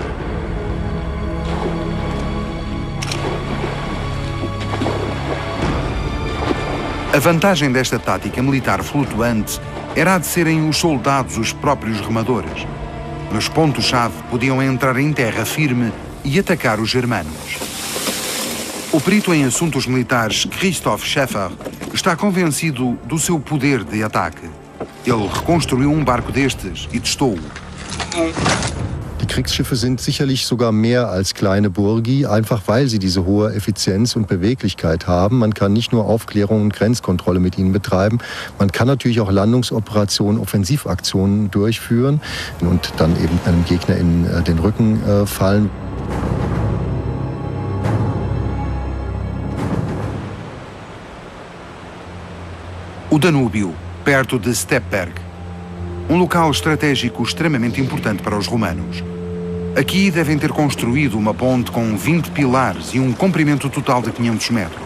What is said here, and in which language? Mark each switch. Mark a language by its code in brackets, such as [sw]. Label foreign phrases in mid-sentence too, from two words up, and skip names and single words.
[pt] A vantagem desta tática militar flutuante era a de serem os soldados os próprios remadores. Nos pontos-chave podiam entrar em terra firme e atacar os germanos. O perito em assuntos militares Christoph Schäfer está convencido do seu poder de ataque. Ele reconstruiu um barco destes e testou-o. [de] Die Kriegsschiffe sind sicherlich sogar mehr als kleine Burgi, einfach weil sie diese hohe Effizienz und Beweglichkeit haben. Man kann nicht nur Aufklärung und Grenzkontrolle mit ihnen betreiben, man kann natürlich auch Landungsoperationen, Offensivaktionen durchführen und dann eben einem Gegner in den Rücken fallen. [pt] O Danúbio, perto de Stepberg, um local estratégico extremamente importante para os romanos. Aqui devem ter construído uma ponte com 20 pilares e um comprimento total de 500 metros.